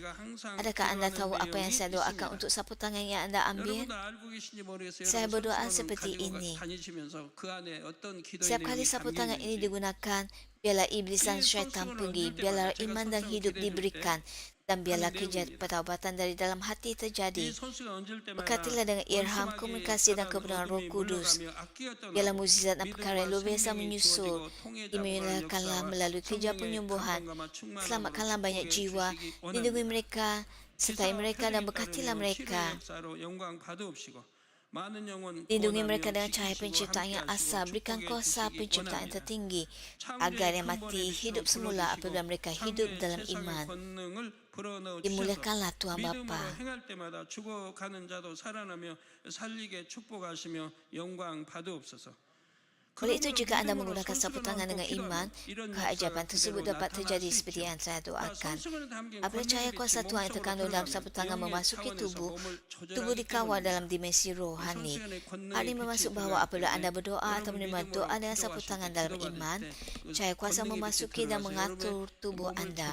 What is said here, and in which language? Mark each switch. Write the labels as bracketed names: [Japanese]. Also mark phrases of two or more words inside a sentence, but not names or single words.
[Malay] Adakah anda tahu apa yang saya doakan untuk sapu tangan yang anda ambil? Saya berdoa seperti ini. Setiap kali sapu tangan ini digunakan, Biarlah iblis dan syaitan pergi, biarlah iman dan hidup diberikan, dan biarlah kerja pertaubatan dari dalam hati terjadi. [Korean] 이 선수가 얹을 때마다 [Malay] Berkatilah dengan ilham, komunikasi dan kebenaran Roh Kudus. Biarlah mukjizat dan perkara yang luar biasa menyusul. Dimulakanlah melalui kerja penyembuhan. Selamatkanlah banyak jiwa. Lindungi mereka, sertai mereka dan berkatilah mereka. Lindungi mereka dengan cahaya penciptaan yang asal. Berikan kuasa penciptaan yang tertinggi agar yang mati hidup semula apabila mereka hidup dalam iman. Dimuliakanlah Tuhan Bapa. [Korean] 행할 때마다 죽어가는 자도 살아나며 살리게 축복하시며 영광 받으옵소서. [Malay] Oleh itu, jika anda menggunakan sapu tangan dengan iman, keajaiban tersebut dapat terjadi seperti yang saya doakan. Apabila cahaya kuasa Tuhan yang terkandung dalam sapu tangan memasuki tubuh dikawal dalam dimensi rohani. Hal ini bermaksud bahawa apabila anda berdoa atau menerima doa dengan sapu tangan dalam iman, cahaya kuasa memasuki dan mengatur tubuh anda.